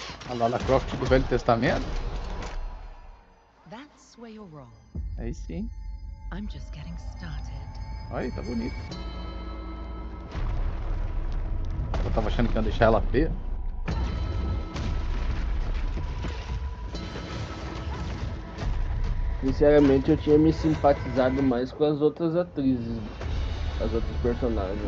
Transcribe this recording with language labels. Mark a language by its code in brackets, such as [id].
[pt] A Lara Croft do Velho Testamento? [en] That's where you're wrong. [pt] Aí sim. [en] I'm just getting started. [pt] Aí, tá bonito. Eu tava achando que ia deixar ela feia. Sinceramente, eu tinha me simpatizado mais com as outras atrizes, as outras personagens.